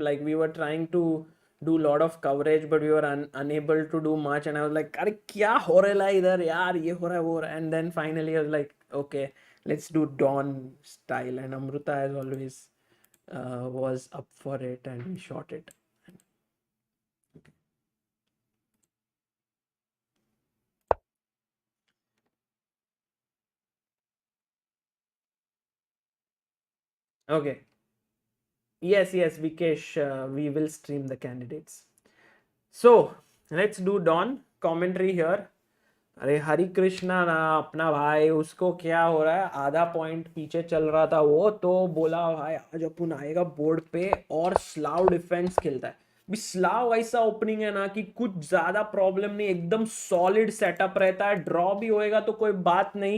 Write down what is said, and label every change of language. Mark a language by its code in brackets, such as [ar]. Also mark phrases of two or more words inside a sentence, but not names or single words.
[en] Like we were trying to do a lot of coverage, but we were unable to do much. And I was like, [hi] "अरे, क्या हो रहा है इधर, यार? ये हो रहा है, वो हो रहा है." [en] And then finally, I was like, "Okay, let's do Dawn style." And Amruta, as always, was up for it, and we shot it. Okay. Yes, Vikesh, we will stream the candidates. So let's do Dawn commentary here. [hi] अरे हरि कृष्णा ना अपना भाई, उसको क्या हो रहा है, आधा पॉइंट पीछे चल रहा था वो, तो बोला भाई आज अपन आएगा बोर्ड पे और स्लाव डिफेंस खेलता है। भी स्लाव ऐसा ओपनिंग है ना कि कुछ ज्यादा प्रॉब्लम नहीं, एकदम [en] solid setup [hi] रहता है, ड्रॉ भी होएगा तो कोई बात नहीं।